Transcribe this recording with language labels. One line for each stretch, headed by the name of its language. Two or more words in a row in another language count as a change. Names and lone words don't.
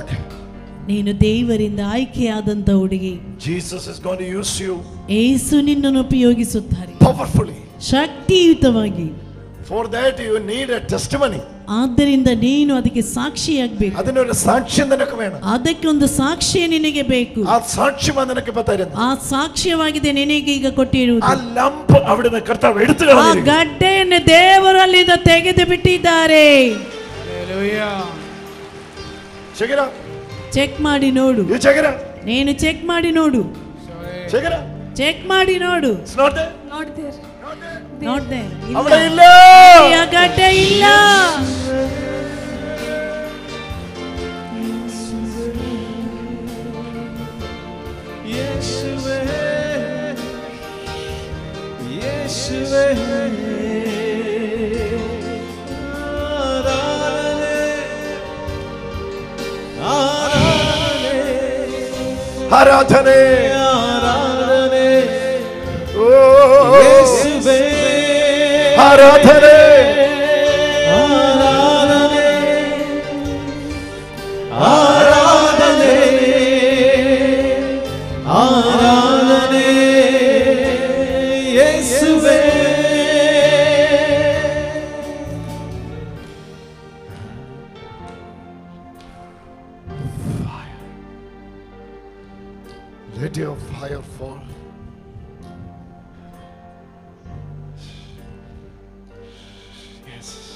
Kannada: ನೀನು ದೇವರಿಂದ ಆಯ್ಕೆಯಾದಂತ ಹುಡುಗಿ.
English: Jesus is going to use you
Kannada: ಯೇಸು ನಿನ್ನನ್ನು ಉಪಯೋಗಿಸುತ್ತಾರೆ
English: powerfully.
Kannada: ಶಕ್ತಿಯುತವಾಗಿ.
English: For that you need a testimony.
Kannada: ಆದ್ದರಿಂದ ನೀನು ಅದಕ್ಕೆ ಸಾಕ್ಷಿಯಾಗಬೇಕು.
Malayalam: അതിനൊരു സാക്ഷ്യം നിനക്ക് വേണം.
Kannada: ಅದಕ್ಕೆ ಒಂದು ಸಾಕ್ಷ್ಯ ನಿನಗೆ ಬೇಕು.
Malayalam: ആ സാക്ഷ്യമാണ് നിനക്ക് ഇപ്പോ തരുന്നത്.
Kannada: ಆ ಸಾಕ್ಷ್ಯವಾಗಿದೆ ನಿನಗೆ ಈಗ ಕೊಟ್ಟಿರುವುದು.
Malayalam: ആ ലംപ് അവിടുന്ന് കർത്താവ് എടുത്തു
Kannada: ಆ
Malayalam: കളഞ്ഞിരിക്കുന്നു.
Kannada: ಗಡ್ಡೆಯನ್ನು ದೇವರು ಅಲ್ಲಿಂದ ತೆಗೆದು ಬಿಟ್ಟಿದ್ದಾರೆ.
English: Check it out.
Kannada: ಚೆಕ್ ಮಾಡಿ ನೋಡು.
English: You check it out.
Kannada: ನೀನು ಚೆಕ್ ಮಾಡಿ ನೋಡು.
English: Check it out.
Kannada: ಚೆಕ್ ಮಾಡಿ ನೋಡು.
English: It's not there. Not there. Not there.
Malayalam: അവിടെ
Kannada: ಇಲ್ಲ. ಇಲ್ಲ. ಆ ಗಡ್ಡೆ ಇಲ್ಲ. ಯೇಸುವೇ ಯೇಸುವೇ
Malayalam: ആരാധനെ ആരാധനെ ഓ യേശുവേ ആരാധനെ ആരാധനെ ആരാധനെ ആരാധനെ യേശുവേ
English: Let your fire fall. Yes.